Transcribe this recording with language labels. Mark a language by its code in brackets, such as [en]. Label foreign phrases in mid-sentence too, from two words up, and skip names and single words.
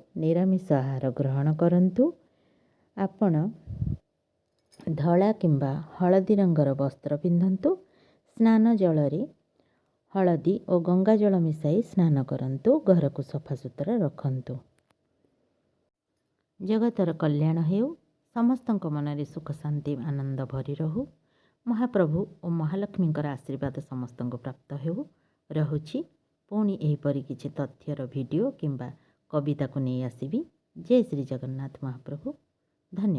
[or] ନିରାମିଷ ଆହାର ଗ୍ରହଣ କରନ୍ତୁ। ଆପଣ ଧଳା କିମ୍ବା ହଳଦୀ ରଙ୍ଗର ବସ୍ତ୍ର ପିନ୍ଧନ୍ତୁ। ସ୍ନାନ ଜଳ ରେ ହଳଦୀ ଔର ଗଙ୍ଗା ଜଳ ମିଶାଇ ସ୍ନାନ କରନ୍ତୁ। ଘର କୋ ସଫା ସୁତୁରା ରଖନ୍ତୁ। ଜଗତର କଲ୍ୟାଣ ହେଉ। ସମସ୍ତଙ୍କ ମନରେ ସୁଖ ଶାନ୍ତି ଆନନ୍ଦ ଭରି ରହୁ। ମହାପ୍ରଭୁ ଓ ମହାଲକ୍ଷ୍ମୀଙ୍କର ଆଶୀର୍ବାଦ ସମସ୍ତଙ୍କୁ ପ୍ରାପ୍ତ ହେଉ। ରହୁଛି। ପୁଣି ଏହିପରି କିଛି ତଥ୍ୟର ଭିଡ଼ିଓ କିମ୍ବା କବିତାକୁ ନେଇ ଆସିବି। ଜୟ ଶ୍ରୀ ଜଗନ୍ନାଥ ମହାପ୍ରଭୁ। ଧନ୍ୟବାଦ।